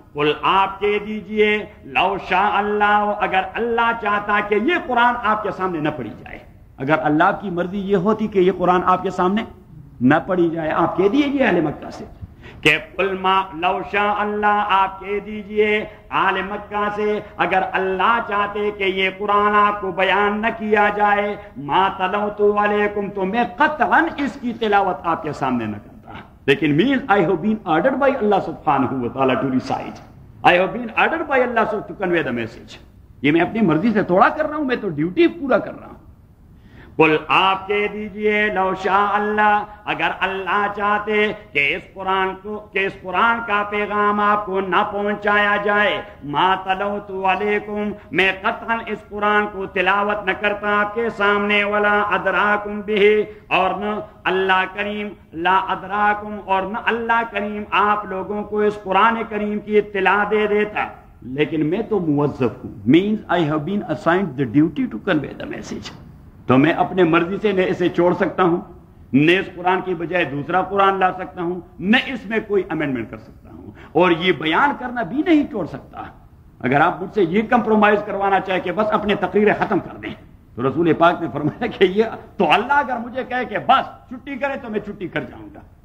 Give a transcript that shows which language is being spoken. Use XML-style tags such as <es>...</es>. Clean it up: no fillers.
<ur>قل آپ کہہ دیجئے</ur> <ar>لو شاء اللہ،</ar> <ur>اگر اللہ چاہتا کہ یہ قرآن آپ کے سامنے نہ پڑھی جائے، اگر اللہ کی مرضی یہ ہوتی کہ یہ قرآن آپ کے سامنے نہ پڑھی جائے، آپ کہہ دیجئے اہل مکہ سے کہ</ur> <ar>قل ما لو شاء اللہ،</ar> <ur>آپ کہہ دیجئے اہل مکہ سے، اگر اللہ چاہتے کہ یہ قرآن آپ کو بیان نہ کیا جائے،</ur> <ar>ما تلوت علیکم،</ar> <ur>تو میں قطعاً اس کی تلاوت آپ کے سامنے نہ کرتا. لیکن</ur> <en>means I have been ordered by Allah subhanahu wa ta'ala to recite. I have been ordered by Allah to convey the message.</en> <ur>یہ میں اپنی مرضی سے تھوڑا کر رہا ہوں، میں تو ڈیوٹی پورا کر رہا ہوں. قل آپ کہہ دیجئے لو شاء اللہ، اگر اللہ چاہتے کہ اس قرآن کا پیغام آپ کو نہ پہنچایا جائے،</ur> <ar>ما تلوت علیکم،</ar> <ur>میں قطعاً اس قرآن کو تلاوت نہ کرتا آپ کے سامنے،</ur> <ar>ولا ادراکم بہ،</ar> <ur>اور نہ اللہ کریم،</ur> <ar>لا ادراکم،</ar> <ur>اور نہ اللہ کریم آپ لوگوں کو اس قرآن کریم کی اطلاع دے دیتا. لیکن میں تو موظف ہوں،</ur> <en>means I have been assigned the duty to convey the message.</en> <ur>تو میں اپنے مرضی سے نہ اسے چھوڑ سکتا ہوں، نہ اس قرآن کی بجائے دوسرا قرآن لا سکتا ہوں، نہ اس میں کوئی امینڈمنٹ کر سکتا ہوں، اور یہ بیان کرنا بھی نہیں چھوڑ سکتا. اگر آپ مجھ سے یہ کمپرومائز کروانا چاہے کہ بس اپنے تقریریں ختم کر دیں، تو رسول پاک نے فرمایا کہ یہ تو اللہ اگر مجھے کہے کہ بس چھٹی کرے تو میں چھٹی کر جاؤں گا.</ur>